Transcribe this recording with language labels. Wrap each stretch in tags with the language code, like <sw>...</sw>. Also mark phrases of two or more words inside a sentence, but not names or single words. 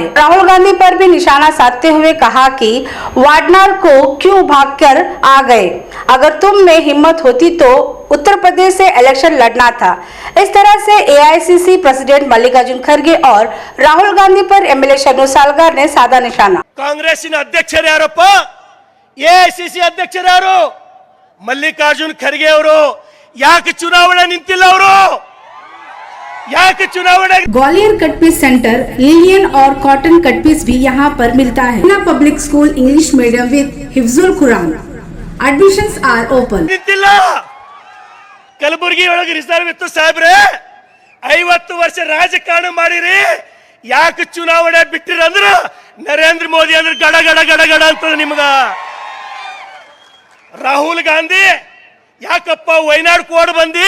<hi>राहुल गांधी पर भी निशाना साधते हुए कहा कि वाडनार को क्यों भागकर आ गए, अगर तुम में हिम्मत होती तो उत्तर प्रदेश से इलेक्शन लड़ना था। इस तरह से एआईसीसी प्रेसिडेंट मल्लिकार्जुन खड़गे और राहुल गांधी पर एमएलए चन्नू सालगार ने साधा निशाना।</hi> <kn>ಕಾಂಗ್ರೆಸ್ಸಿನ ಅಧ್ಯಕ್ಷರು ಯಾರಪ್ಪ? ಎಐಸಿಸಿ ಅಧ್ಯಕ್ಷರು ಯಾರು? ಮಲ್ಲಿಕಾರ್ಜುನ್ ಖರ್ಗೆ ಅವರು ಯಾಕೆ ಚುನಾವಣೆ ನಿಂತಿಲ್ಲ? ಅವರು ಯಾಕೆ ಚುನಾವಣೆ?</kn> <hi>ग्वालियर कट पीस सेंटर, लिलियन और</hi> <en>cotton cut piece</en> <hi>भी यहाँ पर मिलता है।</hi> <en>public school English medium with</en> <ar>حفظ القرآن.</ar> <en>Admissions are open.</en> <kn>ನಿಂತಿಲ್ಲ. ಕಲಬುರಗಿ ಒಳಗೆ ರಿಸರ್ವ್ ಇತ್ತು ಸಾಹೇಬ್ರೆ, 50 ವರ್ಷ ರಾಜಕಾರಣ ಮಾಡಿರಿ, ಯಾಕೆ ಚುನಾವಣೆ ಬಿಟ್ಟಿರಂದ್ರ ನರೇಂದ್ರ ಮೋದಿ ಅಂದ್ರೆ ಗಡ ಗಡ ಗಡ ಗಡ ಅಂತದ ನಿಮಗ. ರಾಹುಲ್ ಗಾಂಧಿ ಯಾಕಪ್ಪ ವೈನಾಡ್ ಓಡ್ ಬಂದಿ?</kn>